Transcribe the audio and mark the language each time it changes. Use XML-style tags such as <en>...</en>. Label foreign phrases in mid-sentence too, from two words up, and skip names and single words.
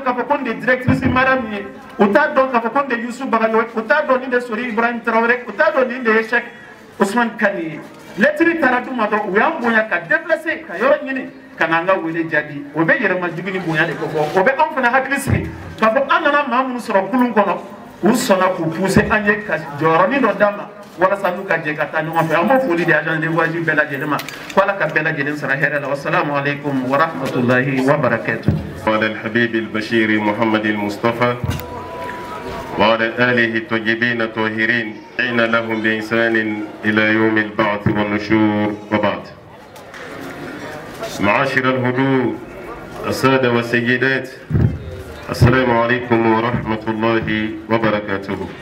<bm>k'a fɔ ko nin de directrice Mariam ye u t'a dɔn k'a fɔ ko nin de Youssou Bagayogo u t'a dɔn nin de Sori Ibrahim Traoré u t'a dɔn nin de ye Cheikh Ousmane Kani ye lettre taara d'u ma dɔrɔn u y'an bonya ka déplacer ka yɔrɔ ɲini ka na an ka wele jaabi o bɛ yɛrɛmajugu ni bonya de kofɔ o bɛ anw fana hakili sigi k'a fɔ an nana maa minnu sɔrɔ kulun kɔnɔ u sɔnna k'u pousser an ye ka jɔyɔrɔnin dɔ d'a ma wala sanu ka je ka taa ɲɔgɔn fɛ an b'o foli di</bm> <fr>agent de voyage</fr> <bm>bɛɛ lajɛlen ma ko ala ka bɛɛ lajɛlen sara hɛrɛ la</bm> <ar>والسلام عليكم ورحمة الله وبركاته وعلى الحبيب البشير محمد المصطفى وعلى آله الطيبين الطاهرين أين لهم بإحسان إلى يوم البعث والنشور وبعد. معاشر الحضور السادة والسيدات السلام عليكم ورحمة الله وبركاته.</ar>